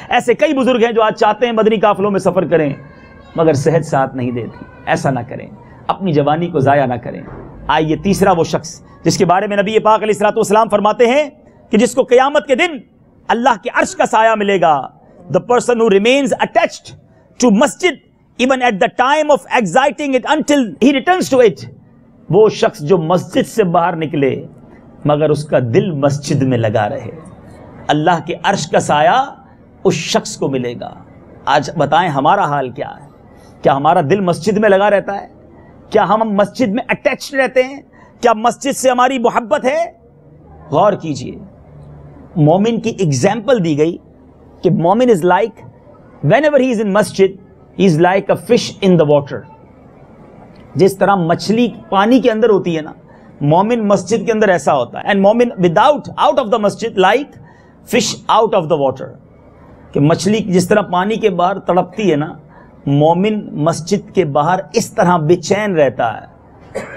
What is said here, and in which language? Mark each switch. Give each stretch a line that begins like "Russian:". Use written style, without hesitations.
Hindi: ऐसे कई बुजुर्ग हैं जो आज चाहते हैं मदनी काफिलों में सफर करें, मगर सेहत साथ नहीं देती. ऐसा ना करें, अपनी जवानी को जाया ना करें. आइए तीसरा वो शख्स जिसके बारे में नबी पाक अलैहिस्सलाम फरमाते हैं कि जिसको क़यामत के दिन अल्लाह के अर्श का साया मिलेगा.
English: The person who remains attached to masjid even at the time of exiting it until he returns to it.
Hindi: वो शख्स जो मस्जिद से बाहर निकले मगर उसका दिल मस्जिद में लगा रहे, अल्लाह के अर्श का साया उस शख्स को मिलेगा. आज बताएं हमारा हाल क्या है? क्या हमारा दिल मस्जिद में लगा रहता है? क्या हम मस्जिद में अटैच्ड रहते हैं? क्या मस्जिद से हमारी मोहब्बत है? गौर कीजिए, मोमिन की एग्जाम्पल दी गई कि
English: मोमिन is like, whenever he is in masjid, he is like a fish in the water.
Hindi: जिस तरह मछली पानी के अंदर होती है ना, मोमिन मस्जिद के अंदर ऐसा होता है.
English: And मोमिन without out of the मस्जिद like fish out of the water.
Hindi: कि मछली जिस तरह पानी के बाहर तड़पती है ना, मोमिन मस्जिद के बाहर इस तरह बेचैन रहता है.